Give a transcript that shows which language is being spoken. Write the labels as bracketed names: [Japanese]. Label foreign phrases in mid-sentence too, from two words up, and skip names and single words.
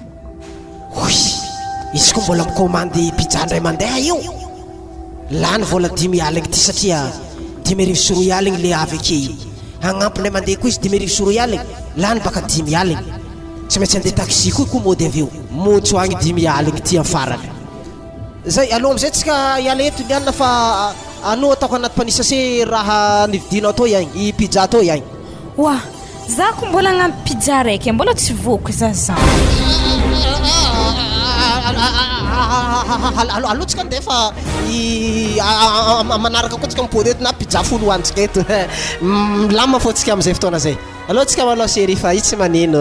[Malagasy] izy koa mbola mikomandy pizza ndray mandeha io lany vola 10 aligny ty satria 10,000 aligny le avy ake hagnampindray mandeha koa izy 10,000 aligny lany baka 10 aligny tsy maintsy andeha taxi koa mody avy eo motsy agny 10 aligny ty amin'ny farany zay aloha amizay tsika iala eto lianina fa anao ataoko anaty panisase raha nividinao to ihany i pizza to ihany za ko mbola agnampy pizza raiky mbola tsy voky za aloha tsika ndeha fa manaraka koa tsika mipody eto na pizza folo hoanitsika eto milama fô tsika amizay fotoana zay aloha tsika manao série fa io tsy manino